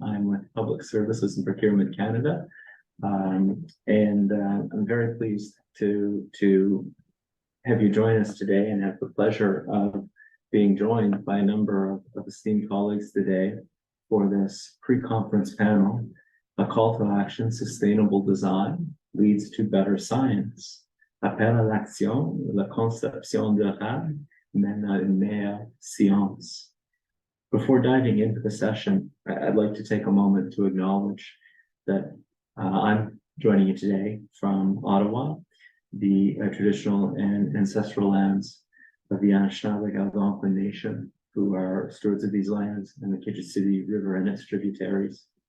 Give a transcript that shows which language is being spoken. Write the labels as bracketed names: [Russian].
[English] I'm with Public Services and Procurement Canada. I'm very pleased to have you join us today and have the pleasure of being joined by a number of esteemed colleagues today for this pre-conference panel, A Call to Action, Sustainable Design Leads to Better Science. [French] Appel à l'action, la conception durable mène à une meilleure science. [English] Before diving into the session, I'd like to take a moment to acknowledge that I'm joining you today from Ottawa, the traditional and ancestral lands of the Anishinaabe Algonquin Nation, who are stewards of these lands and the Kitchissippi River and its tributaries.